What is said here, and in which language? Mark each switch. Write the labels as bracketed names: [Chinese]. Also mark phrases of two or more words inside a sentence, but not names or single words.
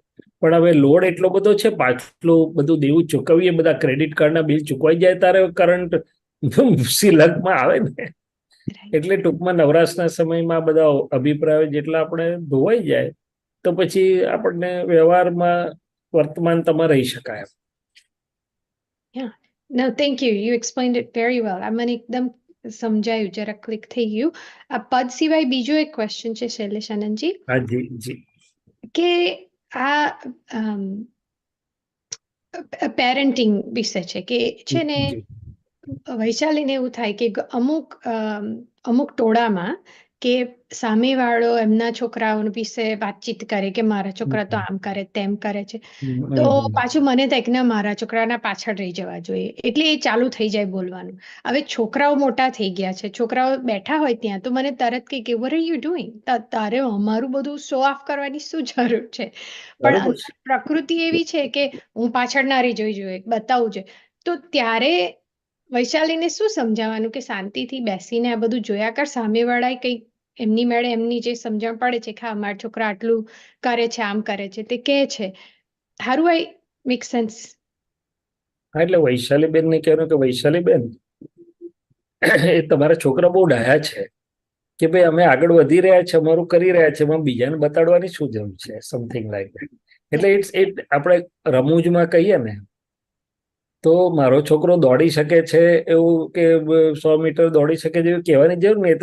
[Gujarati] પણ હવે લોડ એટલો બધો છે, પાછલું બધું દેવું ચૂકવીએ, બધા [English] credit card [Gujarati] બિલ ચૂકવાઈ જાય ત્યારે કરંટ સિલકમાં આવે ને. એટલે ટૂંકમાં નવરાશના સમયમાં બધા અભિપ્રાયો જેટલા આપણે ધોવાઈ જાય તો પછી આપણને વ્યવહારમાં વર્તમાનતામાં રહી શકાય. [English] Yeah. No, thank you. You explained it very well. [Gujarati] આ મને એકદમ સમજાયું, જરા ક્લિક થઈ ગયું. આ પદ સિવાય બીજો એક ક્વેશ્ચન છે શૈલેષ આનંદજી, હા જી જી. કે આ પેરેન્ટિંગ વિશે છે કે છે ને જી. વૈશાલીને એવું થાય કે અમુક ટોળામાં કે સામેવાળો એમના છોકરાઓ વિશે વાતચીત કરે કે મારા છોકરા તો આમ કરે તેમ કરે છે, તો પાછું મને થાય કે ના, મારા છોકરાના પાછળ રહી જવા જોઈએ, એટલે એ ચાલુ થઈ જાય બોલવાનું. હવે છોકરાઓ મોટા થઈ ગયા છે, છોકરાઓ બેઠા હોય ત્યાં તો મને તરત કે [English] what are you doing? [Gujarati] તારે અમારું બધું [English] show off [Gujarati] કરવાની શું જરૂર છે? પણ બરોબર અંદર પ્રકૃતિ એવી છે કે હું પાછળ ના રહી જવી જોઈએ, બતાવવું જોઈએ. તો ત્યારે વૈશાલીને શું સમજાવવાનું કે શાંતિથી બેસીને આ બધું જોયા કર, સામેવાળાએ કંઈક એમની મેળે એમની જે સમજણ પડે છે કે હા મારા છોકરા આટલું કરે છે, આમ કરે છે, તે કહે છે. [English] How do I make sense? [Gujarati] હા, એટલે વૈશાલીબેન ને કહેવાનું કે વૈશાલીબેન, એ તમારા છોકરા બહુ ડાયા છે કે ભાઈ અમે આગળ વધી રહ્યા છે, અમારું કરી રહ્યા છે, એમાં બીજાને બતાડવાની શું જરૂર છે, [English] something like that. [Gujarati] એટલે આપણે રમૂજમાં કહીએ ને તો મારો છોકરો દોડી શકે છે એવું કે 100 મીટર દોડી શકે જેવું કહેવાની જરૂર નહીં.